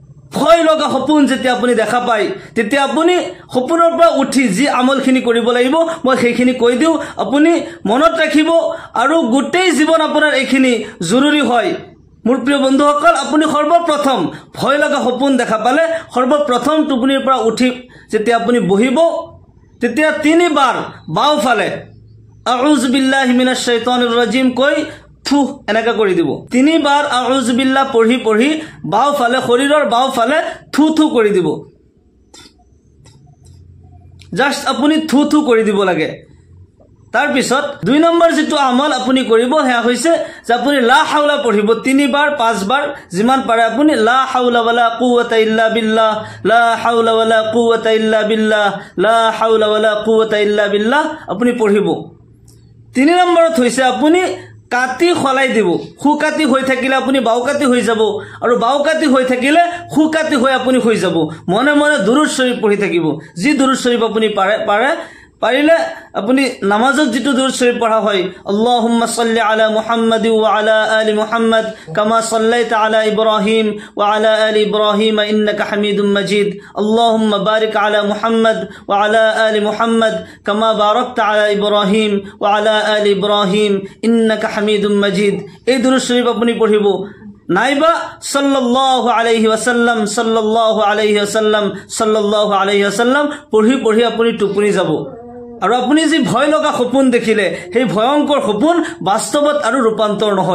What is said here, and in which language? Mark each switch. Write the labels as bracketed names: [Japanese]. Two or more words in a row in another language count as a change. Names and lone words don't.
[Assamese] ভয় লগা সপোন যেতিয়া আপুনি দেখা পায় তেতিয়া আপুনি সপোনৰ পৰা উঠি যি আমলখিনি কৰিব লাগিব মই সেইখিনি কৈ দিওঁ, আপুনি মনত ৰাখিব আৰু গোটেই জীৱন আপোনাৰ এইখিনি জৰুৰী হয়। মোৰ প্ৰিয় বন্ধুসকল, আপুনি সৰ্বপ্ৰথম ভয় লগা সপোন দেখা পালে সৰ্বপ্ৰথম টোপনিৰ পৰা উঠি যেতিয়া আপুনি বহিব তেতিয়া 3 বাৰ বাওঁফালে [Arabic] أعوذ بالله من الشيطان الرجيم [Assamese] কৈ থু এনেকা কৰি দিব। 3 বাৰ [Arabic] أعوذ بالله [Assamese] পঢ়ি পঢ়ি বাওঁফালে শৰীৰৰ বাওঁফালে থু থু কৰি দিব। জাস্ট আপুনি থু থু কৰি দিব লাগে। তাৰ পিছত 2 নম্বৰ যেটো আমল আপুনি কৰিব হেয়া হৈছে যে আপুনি [Arabic] لا حول [Assamese] পঢ়িব 3 বাৰ 5 বাৰ যিমান পাৰে আপুনি [Arabic] لا حول ولا قوة إلا بالله, لا حول ولا قوة إلا بالله, لا حول ولا قوة إلا بالله [Assamese] আপুনি পঢ়িব। 3 নম্বৰত হৈছে আপুনি কাটি খলাই দিব। খুকাতি হৈ থাকিলে আপুনি বাওকাতি হৈ যাব আৰু বাওকাতি হৈ থাকিলে খুকাতি হৈ আপুনি হৈ যাব। মনে মনে দুৰুদ শৰীফ পঢ়ি থাকিব। যি দুৰুদ শৰীফ আপুনি পাৰিলে আপুনি নামাজত যেটো দুৰুদ শৰীফ পঢ়া হয় [Arabic] اللهم صل على محمد وعلى آل محمد كما صليت على إبراهيم وعلى آل إبراهيم إنك حميد مجيد, اللهم بارك على محمد وعلى آل محمد كما باركت على إبراهيم وعلى آل إبراهيم إنك حميد مجيد. [Assamese] এই দুরূদ শরীফ আপনি পড়িব। নাইবা [Arabic] صلى الله عليه وسلم صلى الله عليه وسلم صلى الله عليه وسلم [Assamese] পঢ়ি পঢ়ি আপুনি টোপনি যাব। আৰু আপুনি যি ভয় লগা সপোন দেখিলে সেই ভয়ংকৰ সপোন বাস্তৱত আৰু ৰূপান্তৰ নহয়।